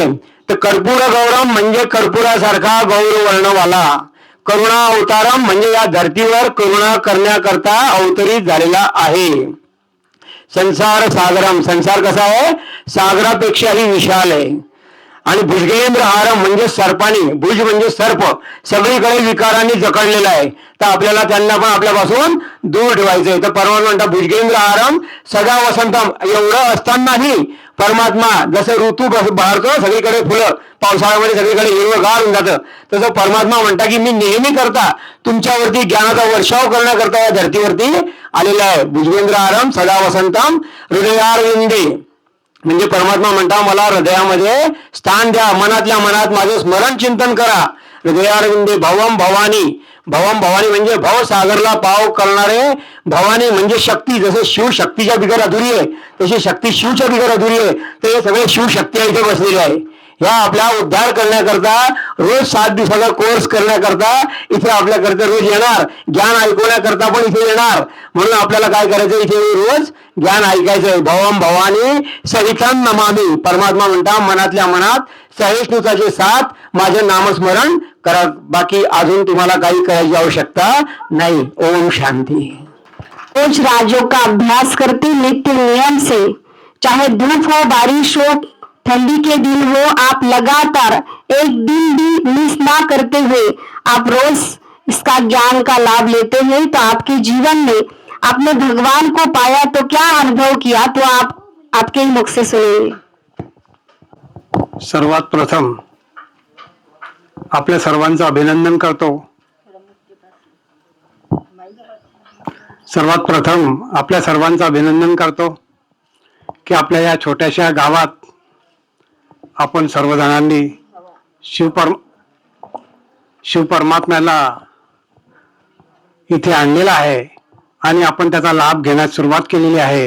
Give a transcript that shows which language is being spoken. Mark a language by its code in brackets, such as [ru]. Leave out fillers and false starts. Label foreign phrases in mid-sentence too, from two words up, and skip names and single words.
[mr] तर [sa] कर्पूर गौरम [mr] म्हणजे कर्पुरासारखा गौरवर्णवाला, [sa] करुणा अवतारम [mr] म्हणजे या धर्तीवर करुणा करण्याकरता अवतरित झालेला आहे. [sa] संसार सागरम, [mr] संसार कसा आहे, सागरापेक्षाही विशाल आहे. आणि [sa] भुजगेंद्र हारम [mr] म्हणजे सर्पानी, भुज म्हणजे सर्प, सगळीकडे विकारांनी जखडलेला आहे. तर आपल्याला त्यांना पण आपल्यापासून दूर ठेवायचंय. तर परमात्मा म्हणतात [sa] भुजगेंद्र हारम सदा वसंतम, [mr] एवढं असतानाही परमात्मा जसं ऋतू बहरतो, सगळीकडे फुलं, पावसाळ्यामध्ये सगळीकडे हिरवंगार होऊन जातं, तसं परमात्मा म्हणता की मी नेहमी करता तुमच्यावरती ज्ञानाचा वर्षाव करण्याकरता या धर्तीवरती आलेला आहे. [sa] भुजगेंद्र हारम सदा वसंतम हृदयारविंदे, [mr] म्हणजे परमात्मा म्हणता मला हृदयामध्ये स्थान द्या, मनातल्या मनात माझं स्मरण चिंतन करा. [sa] हृदयारविंदे भवम भवानी, भवम भवानी [mr] म्हणजे भव सागरला पाव करणारे, भवानी म्हणजे शक्ती. जसं शिव शक्तीच्या बिगर अधुरी आहे तशी शक्ती शिवच्या बिगर अधुरी आहे. तर हे सगळे शिवशक्ती इथे बसलेले आहे. ह्या आपला उद्धार करण्याकरता रोज 7 दिवसाचा कोर्स करण्याकरता इथे आपल्याकरता रोज येणार, ज्ञान ऐकवण्याकरता पण इथे येणार. म्हणून आपल्याला काय करायचं, इथे रोज ज्ञान ऐकायचंय. [sa] भवम भवानी सहितं नमामि, [mr] परमात्मा म्हणता मनातल्या मनात सहिष्णुताचे साथ माझे नामस्मरण करा, बाकी अजून तुम्हाला काही करायची आवश्यकता नाही. [sa] ओम शांती. [hi] रोज राजों का अभ्यास करते नित्य नियम से, चाहे धूप हो, बारिश हो, ठंडी के दिन हो, आप लगातार एक दिन भी मिस ना करते हुए आप रोज इसका ज्ञान का लाभ लेते हैं, तो आपके जीवन में आपने भगवान को पाया तो क्या अनुभव किया, तो आप आपके ही मुख से सुनिए. [mr] सर्वात प्रथम आपल्या सर्वांचं अभिनंदन करतो. सर्वात प्रथम आपल्या सर्वांचं अभिनंदन करतो की आपल्या या छोट्याशा गावात आपण सर्वजणांनी शिव परमात्म्याला इथे आणलेला आहे आणि आपण त्याचा लाभ घेण्यास सुरुवात केलेली आहे.